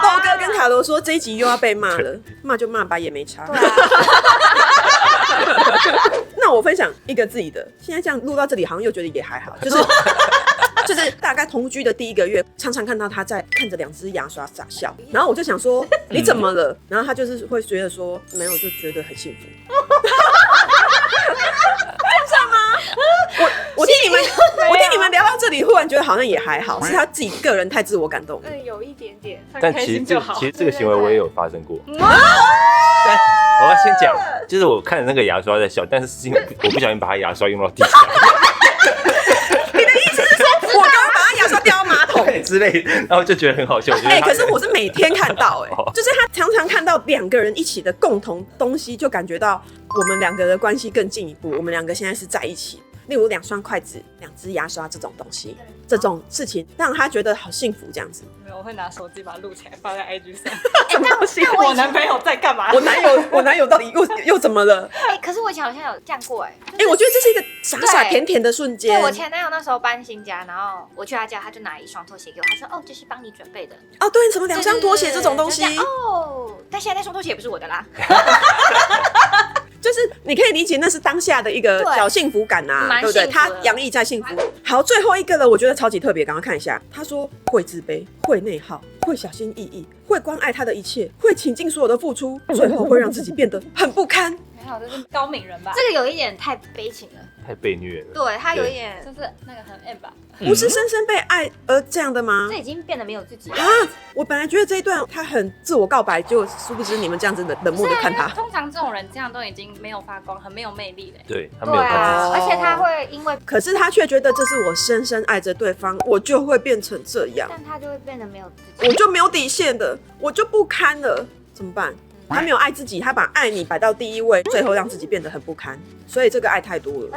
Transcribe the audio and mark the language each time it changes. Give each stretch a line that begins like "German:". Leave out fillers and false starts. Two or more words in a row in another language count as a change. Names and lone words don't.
Chinese: 豆哥跟卡羅說這一集又要被罵了，罵就罵吧，也沒差。對啊。那我分享一個自己的，現在這樣錄到這裡，好像又覺得也還好，就是大概同居的第1個月，常常看到他在看着2支牙刷傻笑，然後我就想說你怎麼了？然後他就是會覺得說沒有，就覺得很幸福。這樣嗎？我聽你們聊到這裡，忽然覺得好像也還好，是他自己個人太自我感動了。有一點點，但其實這個行為我也有發生過。但我要先講，就是我看着那個牙刷在笑，但是因為我不小心把他牙刷用到地上。你的意思是說我刚剛把他牙刷掉到馬桶之類的，然後就覺得很好笑。可是我是每天看到，就是他常常看到2個人一起的共同東西，就感覺到我們2個的關係更進一步。我們2個現在是在一起，例如2雙筷子、2支牙刷這種東西，這種事情讓他覺得好幸福，這樣子。沒有，我會拿手機把它錄起來放在 IG 上。什麼東西？我男朋友在幹嘛？我男友到底又怎麼了？可是我以前好像有這樣過我覺得這是一個傻傻甜甜的瞬間。对，我前男友那時候搬新家，然後我去他家，他就拿1雙拖鞋給我，他說：“哦，這是幫你準備的。” 哦，對，什麼2雙拖鞋這種東西？哦，但現在那雙拖鞋也不是我的啦。就是你可以理解那是當下的一個小幸福感啊，對不對？他洋溢在幸福。好，最後一個了，我覺得超級特別。剛剛看一下，他說會自卑，會內耗，會小心翼翼，會關愛他的一切，會傾盡所有的付出，最後會讓自己變得很不堪。沒有，這是高敏人吧？這個有一點太悲情了，太被虐了。對，他有一點就是那個很 M 吧？不是深深被愛而這樣的嗎？這已經變得沒有自己了。我本來覺得這一段他很自我告白，就殊不知你們這樣子冷漠的看他。通常這種人這樣都已經沒有發光，很沒有魅力的。對，他沒有而且他會因為，可是他卻覺得這是我深深愛着對方，我就會變成這樣，但他就會變得沒有自己，我就沒有底線的，我就不堪了，怎麼辦？他沒有愛自己，他把愛你擺到第一位，最後讓自己變得很不堪，所以這個愛太多了。